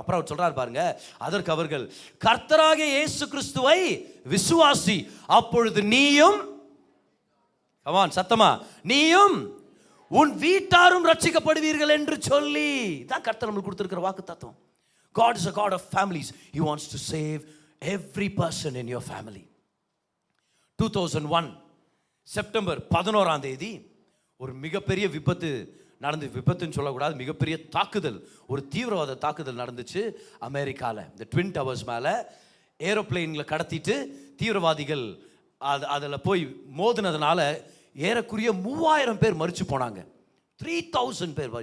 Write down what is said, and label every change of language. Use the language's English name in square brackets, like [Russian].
[Tamil] அப்புறம் அவர் சொல்றாரு பாருங்க, அதற்கு அவர்கள், கர்த்தராகிய இயேசு கிறிஸ்துவை விசுவாசி, அப்பொழுது நீயும், கமான் சத்தமா, நீயும் உன் வீட்டாரும் ரட்சிக்கப்படுவீர்கள் என்று சொல்லி. தான் கர்த்தர் நம்மளுக்கு கொடுத்திருக்கிற வாக்கு தத்துவம். [English] God is a God of families. He wants to save every person in your family. [Tamil] 2001 September 11 ஒரு மிகப்பெரிய விபத்து நடந்து, விபத்துன்னு சொல்லக்கூடாது, மிகப்பெரிய தாக்குதல், ஒரு தீவிரவாத தாக்குதல் நடந்துச்சு அமெரிக்காவில். இந்த ட்வின் டவர்ஸ் மேலே ஏரோப்ளேனில் கடத்திட்டு தீவிரவாதிகள் அதில் போய் மோதினதுனால ஏறக்குறைய 3000 பேர் மரிச்சு போனாங்க. 3000 பேர்.